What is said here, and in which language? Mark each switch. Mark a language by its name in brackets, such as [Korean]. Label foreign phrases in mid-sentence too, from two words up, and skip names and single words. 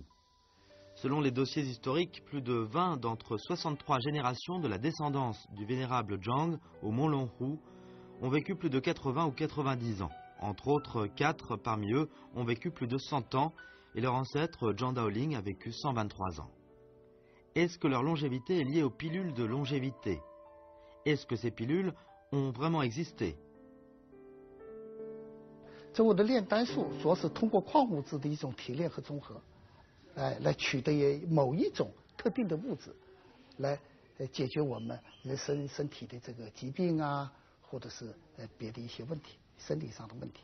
[French] Selon les dossiers historiques, plus de 20 d'entre 63 générations de la descendance du vénérable Zhang au mont Longhu ont vécu plus de 80 ou 90 ans. Entre autres, 4 parmi eux ont vécu plus de 100 ans et leur ancêtre Zhang Daoling a vécu 123 ans. Est-ce que leur longévité est liée aux pilules de longévité? Est-ce que ces pilules ont vraiment existé? [Chinese] 植物的炼丹术主要是通过矿物质的一种提炼和综合，来取得某一种特定的物质，来解决我们身体的这个疾病啊，或者是别的一些问题，生理上的问题。